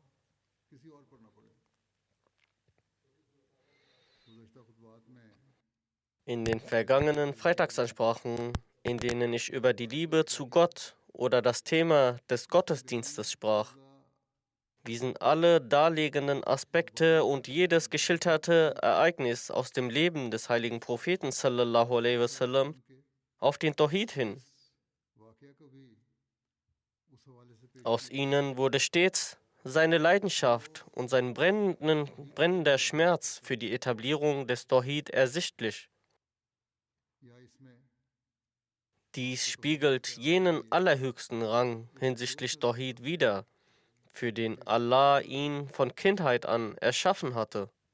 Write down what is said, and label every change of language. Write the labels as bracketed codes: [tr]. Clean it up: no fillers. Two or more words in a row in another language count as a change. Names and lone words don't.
[de] In den vergangenen Freitagsansprachen, in denen ich über die Liebe zu Gott oder das Thema des Gottesdienstes sprach, wiesen alle darlegenden Aspekte und jedes geschilderte Ereignis aus dem Leben des heiligen Propheten [ar] صلى الله عليه وسلم [de] auf den Tawhid hin. Aus ihnen wurde stets seine Leidenschaft und sein brennender Schmerz für die Etablierung des Tawhid ersichtlich. Dies spiegelt jenen allerhöchsten Rang hinsichtlich Tawhid wider, für den Allah ihn von Kindheit an erschaffen hatte.